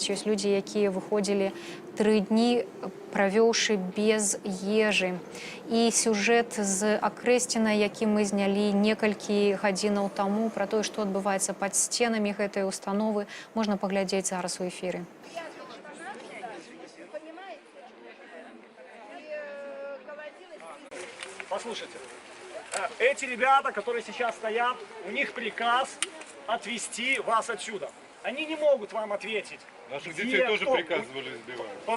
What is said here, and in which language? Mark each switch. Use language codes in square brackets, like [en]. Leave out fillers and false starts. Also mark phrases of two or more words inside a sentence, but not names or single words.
[be] Ёсць людзі, якія выходзілі 3 дні, правёўшы без ежы. І сюжэт з Акрэсціна, які мы знялі некалькі гадзінаў таму, пра тое, што адбываецца пад сценамі гэтай установы, можна паглядзець зараз у эфіры. [ru] Послушайте, эти ребята, которые сейчас стоят, у них приказ отвезти вас отсюда. Они не могут вам ответить. Наших детей тоже приказывали избивать.